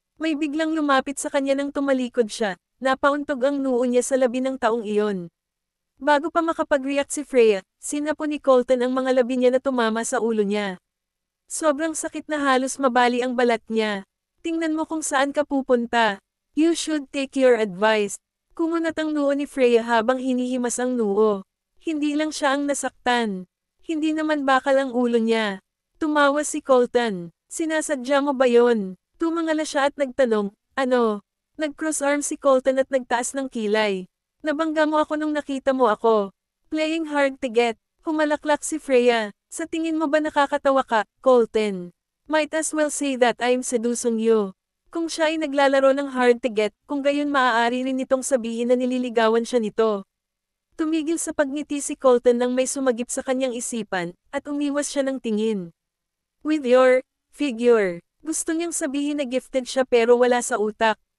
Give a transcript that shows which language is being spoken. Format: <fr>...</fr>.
<tl>May biglang lumapit sa kanya nang tumalikod siya, napauntog ang noo niya sa labi ng taong iyon. Bago pa makapag-react si Freya, sinapo ni Colton ang mga labi niya na tumama sa ulo niya. Sobrang sakit na halos mabali ang balat niya. Tingnan mo kung saan ka pupunta.</tl> <en>You should take your advice.</en> <tl>Kumunat ang noo ni Freya habang hinihimas ang noo. Hindi lang siya ang nasaktan. Hindi naman bakal ang ulo niya. Tumawa si Colton. Sinasadya mo ba yon? Tumangala siya at nagtanong, ano? Nag-cross arm si Colton at nagtaas ng kilay. Nabangga mo ako nung nakita mo ako.</tl> <en>Playing hard to get.</en> <tl>Humalaklak si Freya. Sa tingin mo ba nakakatawa ka, Colton?</tl> <en>Might as well say that I'm seducing you.</en> <tl>Kung siya ay naglalaro ng hard to get, kung gayon maaari rin nitong sabihin na nililigawan siya nito. Tumigil sa pagngiti si Colton nang may sumagip sa kanyang isipan, at umiwas siya ng tingin.</tl> <en>With your figure.</en> <tl>Gusto niyang sabihin na gifted siya pero wala sa utak.</tl>